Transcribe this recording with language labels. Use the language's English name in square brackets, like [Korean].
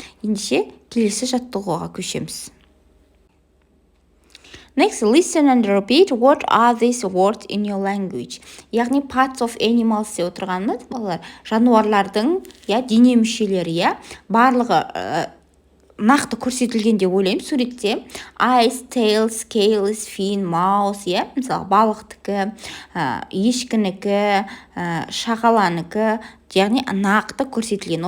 [Kazakh] Ендеше келесі жаттығуға көшеміз. [English] Next, listen and repeat. What are these words in your language? [Kazakh] Яғни [English] parts of animals [Kazakh] деп отырғанымыз, балалар, жануарлардың, дене мүшелері, барлығы нақты көрсетілген деп ойлаймын суретте. [English] Eyes, tail, scales, fin, mouth, [Kazakh] мысалы балықтікі, ешкінікі, шағаланікі, яғни нақты көрсетілген.